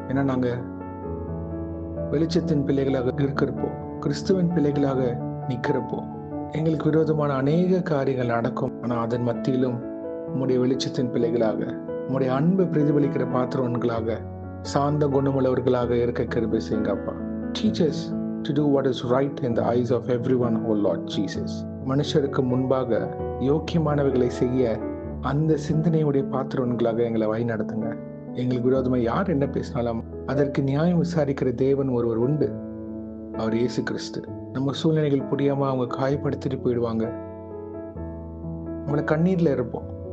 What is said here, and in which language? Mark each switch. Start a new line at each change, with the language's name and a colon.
Tamil: ஏன்னா நாங்க வெளிச்சத்தின் பிள்ளைகளாக இருக்கிறப்போ, கிறிஸ்துவின் பிள்ளைகளாக நிக்கிறப்போ எங்களுக்கு விரோதமான அநேக காரியங்கள் நடக்கும். ஆனா அதன் மத்தியிலும் உம்முடைய வெளிச்சத்தின் பிள்ளைகளாக, உம்முடைய அன்பு பிரதிபலிக்கிற பாத்திரவன்களாக, சாந்த குணமுள்ளவர்களாக இருக்க கிருபை செய்யுங்க அப்பா.
English: Teach us to do what is right in the eyes of everyone, O Lord Jesus.
Tamil: மனுஷருக்கு முன்பாக யோக்கியமானவைகளை செய்ய அந்த சிந்தனையுடைய பாத்திரவன்களாக எங்களை வழி நடத்துங்க. எங்களுக்கு விரோதமா யார் என்ன பேசினாலும் அதற்கு நியாயம் விசாரிக்கிற தேவன் ஒருவர் உண்டு, அவர் இயேசு கிறிஸ்து. நம்ம சூழ்நிலைகள் புரியாம அவங்க காயப்படுத்திட்டு போயிடுவாங்க, நம்மளை கண்ணீர்ல இருப்போம்.